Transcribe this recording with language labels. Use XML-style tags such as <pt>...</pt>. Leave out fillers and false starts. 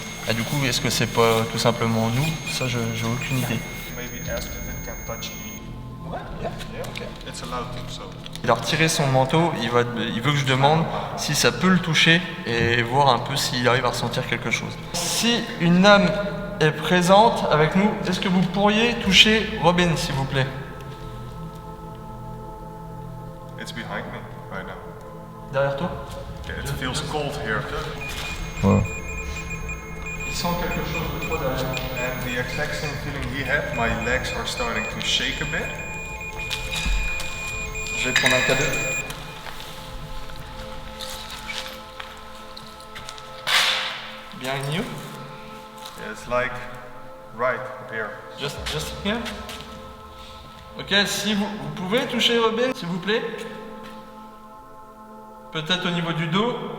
<fr>Et du coup, est-ce que c'est pas tout simplement nous? Ça, j'ai aucune idée.</fr> <en>Maybe ask if it can touch me.</en> <fr>Ouais, yeah, ok.</fr> <en>It's allowed to, so.</en> <fr>Il a retiré son manteau, il veut que je demande si ça peut le toucher et voir un peu s'il arrive à ressentir quelque chose. Si une âme est présente avec nous, est-ce que vous pourriez toucher Robin, s'il vous plaît?</fr> <en>It's behind me right now.</en> <fr>Derrière toi?</fr> <en>Okay, it feels cold here. Wow.</en> <fr>Il sent quelque chose de froid derrière.</fr> <en>And the exact same feeling he had, my legs are starting to shake a bit.</en> <fr>Je vais prendre un K2.</fr> <en>Behind you? Yeah, it's like right here. Just here?</en> <fr>Ok, si vous pouvez toucher Robin, s'il vous plaît? Peut-être au niveau du dos?</fr>